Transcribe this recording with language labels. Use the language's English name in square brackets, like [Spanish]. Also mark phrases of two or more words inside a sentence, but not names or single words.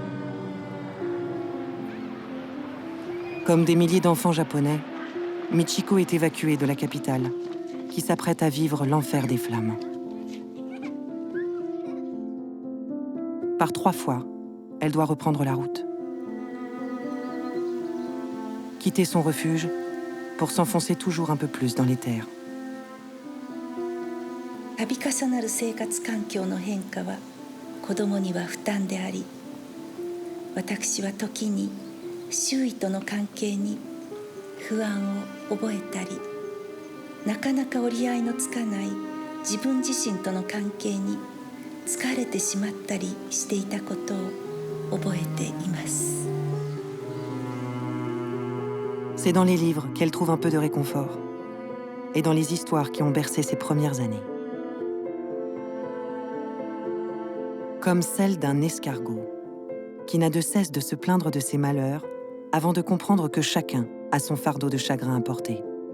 [French] Comme des milliers d'enfants japonais, Michiko est évacuée de la capitale, qui s'apprête à vivre l'enfer des flammes. Par 3 fois, elle doit reprendre la route. Quitter son refuge pour s'enfoncer toujours un peu plus dans les terres. [Japanese] 度重なる生活環境の変化は子どもには負担であり、私は時に周囲との関係に不安を覚えたり、なかなか折り合いのつかない自分自身との関係に疲れてしまったりしていたことを覚えています。 [French] C'est dans les livres qu'elle trouve un peu de réconfort, et dans les histoires qui ont bercé ses premières années. Comme celle d'un escargot, qui n'a de cesse de se plaindre de ses malheurs avant de comprendre que chacun a son fardeau de chagrin à porter.